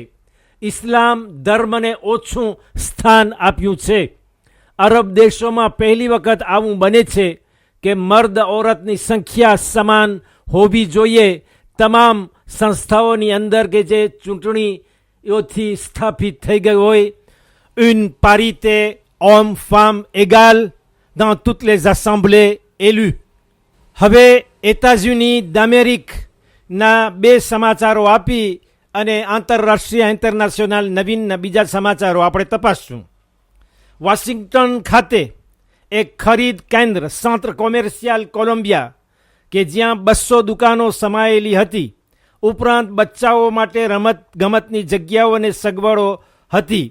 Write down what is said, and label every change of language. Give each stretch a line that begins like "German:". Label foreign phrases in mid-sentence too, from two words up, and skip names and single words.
Gujarati: ઇસ્લામ ધર્મને ઓછું સ્થાન આપ્યું છે. અરબ દેશોમાં પહેલી વખત આવું બને છે કે મર્દ ઓરતની સંખ્યા સમાન હોવી જોઈએ. તમામ સંસ્થાઓની અંદર કે જે ચૂંટણીઓથી સ્થાપિત થઈ ગઈ હોય.
French: une parité homme-femme égale dans toutes les assemblées élues.
Gujarati: હવે
French: États-Unis d'Amérique-
Gujarati: ના 2 સમાચારો આપી અને આંતરરાષ્ટ્રીય ઇન્ટરનેશનલ નવીનના બીજા સમાચારો આપણે તપાસશું. વોશિંગ્ટન ખાતે એક ખરીદ કેન્દ્ર
French: centre commercial
Gujarati: કોલંબિયા કે જ્યાં 200 દુકાનો સમાયેલી હતી, ઉપરાંત બચ્ચાઓ માટે રમત ગમતની જગ્યાઓ અને સગવડો હતી.